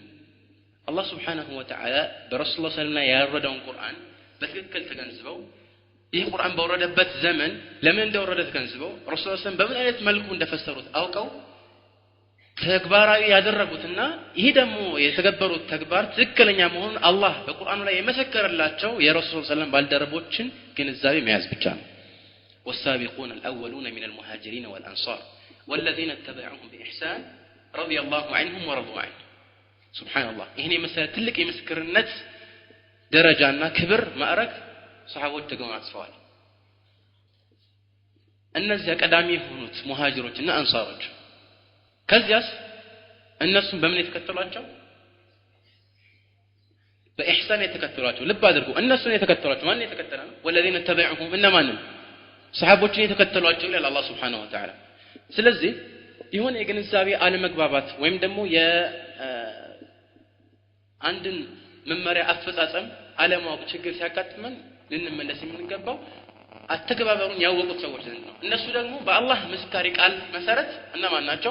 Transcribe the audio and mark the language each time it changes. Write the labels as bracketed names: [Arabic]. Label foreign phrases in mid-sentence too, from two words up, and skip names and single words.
[Amharic] አላህ [Arabic] سبحانه وتعالى [Amharic] በረሱል [Arabic] صلى الله عليه وسلم [Amharic] ያወረደውን ቁርአን በትክክል ተገንዝበው ይህ ቁርአን በወረደበት ዘመን ለምን እንደወረደ ተገንዝበው ረሱል [Arabic] صلى الله عليه وسلم [Amharic] በምን አይነት መልኩ እንደፈሰሩት አውቀው ተግባራዊ ያደረጉትና ይሄ ደግሞ የተገበሩት ተግባር ትክክለኛ መሆኑን አላህ በቁርአኑ ላይ የመሰከረላቸው የረሱል [Arabic] صلى الله عليه وسلم [Amharic] ባልደረቦችን ግንዛቤ መያዝ ብቻ ነው። [Arabic] والسابقون الأولون من المهاجرين والأنصار والذين اتبعوهم بإحسان رضي الله عنهم ورضوا عنه. سبحان الله. [Amharic] ይሄን የመሰለ ትልቅ የምስክርነት ደረጃና ክብር ማዕረግ ሰሃቦች ተገማጽፈዋል። እነዚያ ቀዳሚ የሆኑት ሙሃጅሮችና አንሳሮች ከዚያስ እነሱም በምን የተከተሏቸው? በኢህሳን የተከተሏቸው። ልብ አድርጉ፣ እነሱን የተከተሏቸው ማን የተከተለ ነው? [Arabic] والذين اتبعوهم [Amharic] እነማንም ሰሃቦችን የተከተሏቸው ይላል አላህ [Arabic] سبحانه وتعالى። [Amharic] ስለዚህ ይሁን የግንዛቤ አለመግባባት ወይም ደግሞ የአንድን መመሪያ አፈጻጸም አለማወቅ ችግር ሲያጋጥመን ልንመለስ የምንገባው አተገባበሩን ያወቁት ሰዎች ነው። እነሱ ደግሞ በአላህ መስካሪ ቃል መሰረት እነማን ናቸው?